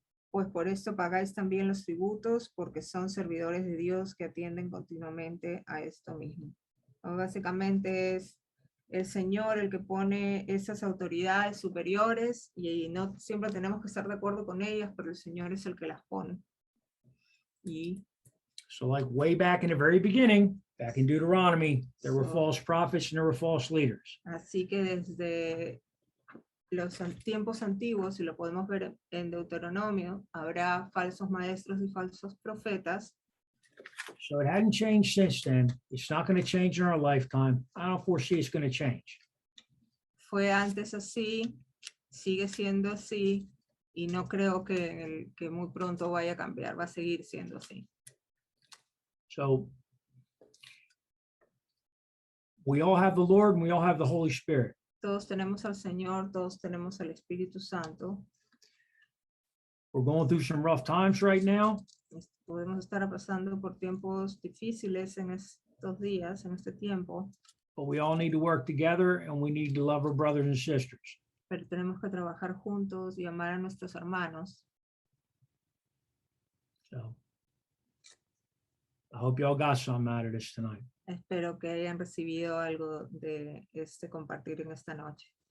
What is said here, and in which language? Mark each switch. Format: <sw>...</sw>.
<es>Pues por esto pagáis también los tributos, porque son servidores de Dios que atienden continuamente a esto mismo. Básicamente es el Señor el que pone esas autoridades superiores y no siempre tenemos que estar de acuerdo con ellas, pero el Señor es el que las pone. Y</es> <en>So like way back in the very beginning, back in Deuteronomy, there were So- false prophets and there were false leaders.</en> <es>así que desde los tiempos antiguos, y lo podemos ver en Deuteronomio, habrá falsos maestros y falsos profetas.</es> <en>So it hadn't changed since then. It's not going to change in our lifetime. I don't foresee it's going to change.</en> <es>Fue antes así, sigue siendo así, y no creo que muy pronto vaya a cambiar, va a seguir siendo así.</es> <en>So we all have the Lord and we all have the Holy Spirit.</en> <es>Todos tenemos al Señor, todos tenemos al Espíritu Santo.</es> <en>We're going through some rough times right now,</en> <es>Podemos estar pasando por tiempos difíciles en estos días, en este tiempo,</es> <en>but we all need to work together and we need to love our brothers and sisters.</en> <es>pero tenemos que trabajar juntos y amar a nuestros hermanos.</es> <en>So I hope y'all got something out of this tonight.</en> <es>Espero que hayan recibido algo de este compartir en esta noche.</es>